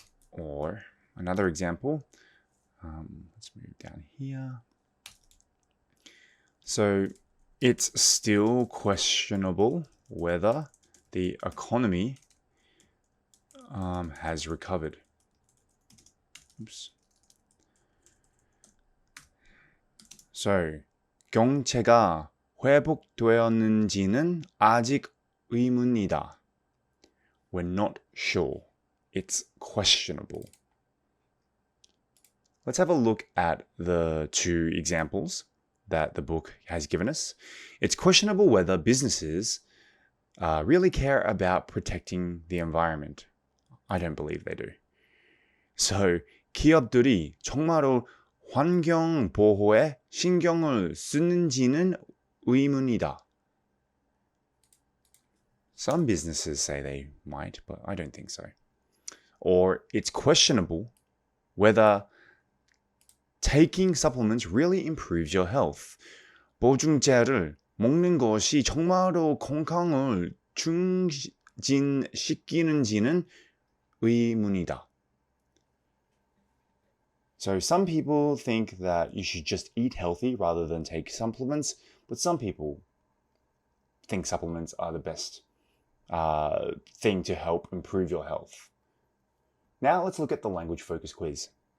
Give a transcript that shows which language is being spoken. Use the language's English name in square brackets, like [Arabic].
[English] Or another example, let's move down here. So it's still questionable whether the economy has recovered. Oops. [Korean] So 경제가 회복되었는지는 아직 의문이다. [English] We're not sure. It's questionable. Let's have a look at the two examples that the book has given us. It's questionable whether businesses really care about protecting the environment. I don't believe they do. [Korean] So 기업들이 정말로 환경 보호에 신경을 쓰는지는 의문이다. [English] Some businesses say they might, but I don't think so. Or it's questionable whether taking supplements really improves your health. [Korean] 보충제를 먹는 것이 정말로 건강을 증진시키는지는 의문이다. [English] So some people think that you should just eat healthy rather than take supplements, but some people think supplements are the best thing to help improve your health. Now let's look at the language focus quiz.